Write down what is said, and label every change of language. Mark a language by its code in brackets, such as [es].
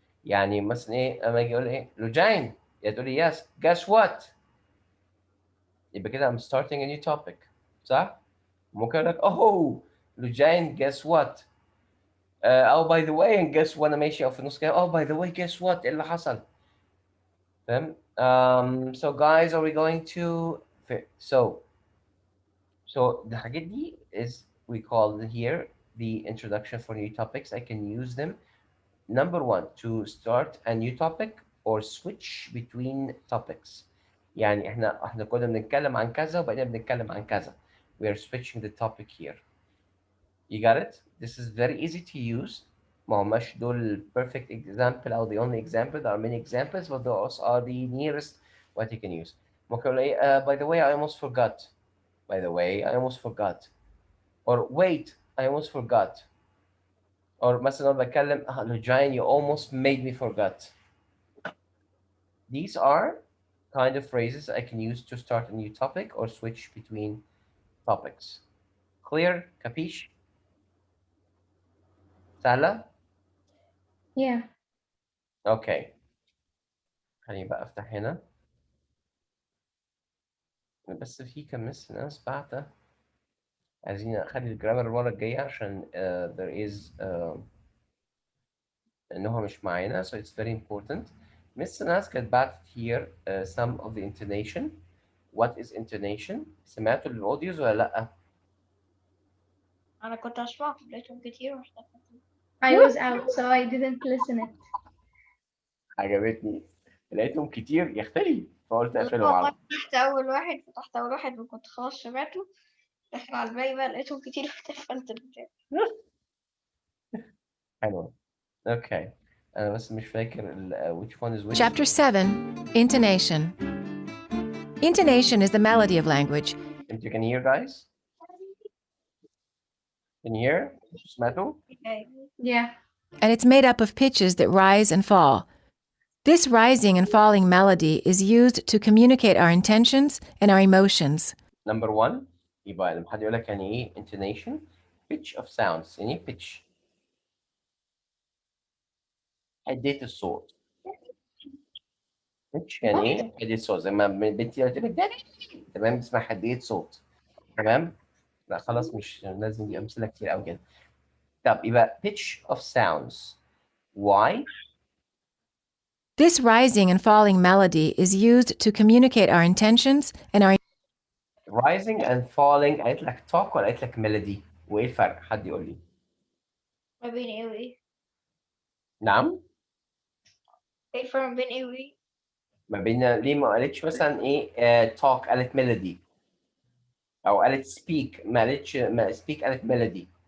[ar] يعني مثلا إيه أما أجي أقول إيه لوجين يا تقول لي [en] yes guess what [ar] يبقى كده [en] I'm starting a new topic [ar] صح؟ ممكن أقول لك oh لوجين [en] guess what oh by the way and guess [ar] وأنا ماشي أو في النص كده [en] oh by the way guess what [ar] إيه اللي حصل؟ فاهم؟ [en] So guys are we going to so the [ar] الحاجات دي [en] is we call here the introduction for new topics. I can use them. Number one, to start a new topic or switch between topics. [ar] يعني احنا كنا بنتكلم عن كذا وبقينا بنتكلم عن كذا. [en] We are switching the topic here. You got it? This is very easy to use. [ar] ما هماش دول [en] perfect example أو the only example. There are many examples, but those are the nearest what you can use. [ar] ممكن أقول إيه [en] by the way I almost forgot. By the way I almost forgot. Or wait I almost forgot. Or [ar] مثلا أنا بتكلم [en] Giant you almost made me forget. These are kind of phrases I can use to start a new topic or switch between topics. Clear? Capiche? [ar] سهلة؟ [en] Yeah. Okay. [ar] خليني بقى أفتح هنا. بس في كم ناس بعتة عايزين أخلي الجرامر المرة الجاية عشان [en] there is [ar] إنه مش معانا [en] so it's very important. Miss [ar] ناس كانت بعتت [en] here some of the intonation. What is intonation؟ [ar] سمعتوا الأوديوز ولا لأ؟ أنا كنت أسمعهم لقيتهم كتير واحتفلت. [en] I was out, so I didn't listen it. [ar] عجبتني. لقيتهم كتير يختلي فقلت أقفلهم والله على فتحت أول واحد وكنت خلاص سمعته. دخل على الباقي بقى لقيتهم كتير واحتفلت بالبتاع. حلوة. [en] Okay. [ar] أنا بس مش فاكر [en] which one is which. Chapter 7 Intonation. Intonation is the melody of language. If you can hear guys? Can you hear? [ar] سمعتوا؟ [en] Yeah. And it's made up of pitches that rise and fall. This rising and falling melody is used to communicate our intentions and our emotions. Number one [ar] يبقى لما حد يقول لك يعني إيه [en] intonation pitch of sounds [ar] يعني إيه pitch؟ حدية الصوت. pitch يعني إيه حدية الصوت زي ما بنتي قلت لك دادي تمام اسمها حدية صوت تمام؟ لا خلاص مش لازم دي أمثلة كتير أوي كده. طب يبقى [en] pitch of sounds. Why? This rising and falling melody is used to communicate our intentions and our Rising and falling [ar] قالت لك talk ولا قالت لك melody؟ وإيه الفرق؟ حد يقول لي. ما بين إيه وإيه؟ نعم؟ إيه الفرق ما بين إيه وإيه؟ ما بين ليه ما قالتش مثلا ايه talk قالت melody او قالت speak ما قالتش ما speak قالت melody.